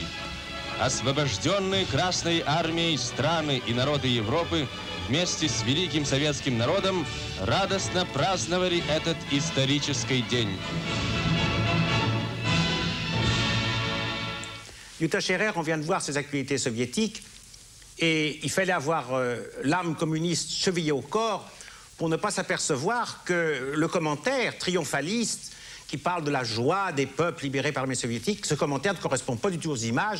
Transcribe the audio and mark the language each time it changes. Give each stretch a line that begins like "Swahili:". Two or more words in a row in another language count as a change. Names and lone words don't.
Russian: Освобожденные Красной армией страны и народы Европы вместе с великим советским народом радостно праздновали этот исторический день.
French: Jutta Scherer, on vient de voir ces actualités soviétiques et il fallait avoir l'âme communiste chevillée au corps pour ne pas s'apercevoir que le commentaire triomphaliste qui parle de la joie des peuples libérés par l'armée soviétique, ce commentaire ne correspond pas du tout aux images.